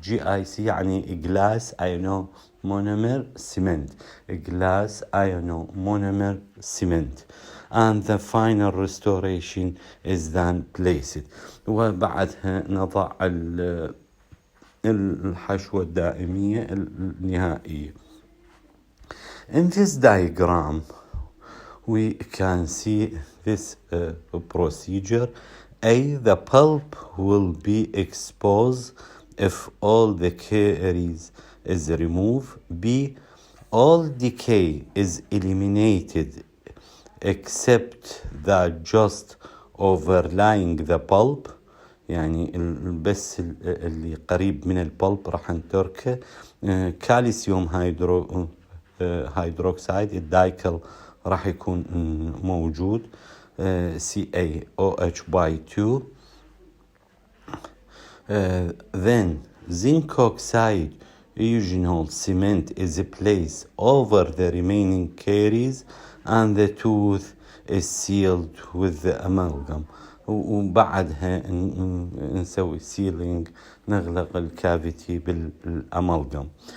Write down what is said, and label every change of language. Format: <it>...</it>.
<en>GIC</en> <ar>يعني</ar> <en>glass ionomonomer cement، glass ionomonomer cement. And the final restoration is then placed.</en> <ar>وبعدها نضع الحشوة الدائمية النهائية.</ar> <en>In this diagram we can see this procedure. A, the pulp will be exposed if all the caries is removed. B, all decay is eliminated except that just overlying the pulp،</en> <ar>يعني بس اللي قريب من البلب راح نتركه. كالسيوم هيدروكسيد الدايكل راح يكون موجود، CaOH/2.</ar> <en>Then zinc oxide eugenol cement is placed over the remaining caries and the tooth is sealed with the amalgam.</en> <ar>وبعدها نسوي سيلينج، نغلق الكافيتي بالأمالجم.</ar>